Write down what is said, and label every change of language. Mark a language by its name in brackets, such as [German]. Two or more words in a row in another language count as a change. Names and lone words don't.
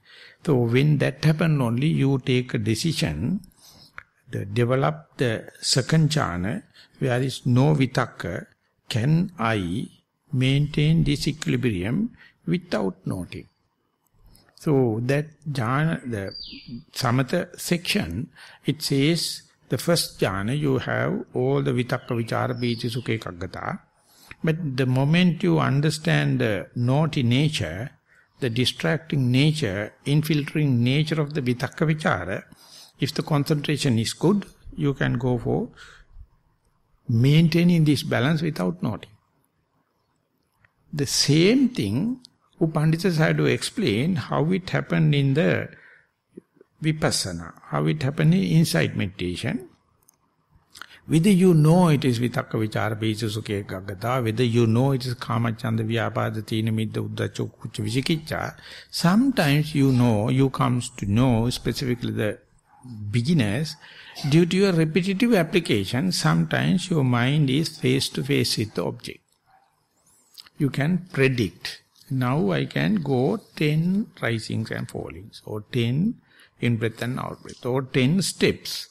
[English] So when that happens only, you take a decision, develop the second jhana, where there is no vitakka, can I maintain this equilibrium without noting? So that jhana, the samatha section, it says, the first jhana, you have all the [Pali] vitakka, vichara, piti, sukha, ekaggata. [English] But the moment you understand the naughty nature, the distracting nature, infiltrating nature of the [Pali] vitakka, vichara, [English] if the concentration is good, you can go for maintaining this balance without noting. The same thing, Upanditas had to explain how it happened in the vipassana, how it happened in insight meditation. Whether you know it is [Pali] vitakka vichara piti sukha ekaggata, [English] whether you know it is [Pali] kama chanda vyapada tina midda uddhaca kucca vicikicca, [English] sometimes you comes to know, specifically the beginners, due to your repetitive application, sometimes your mind is face to face with the object. You can predict. Now I can go 10 risings and fallings, or 10 in-breath and out-breath, or 10 steps.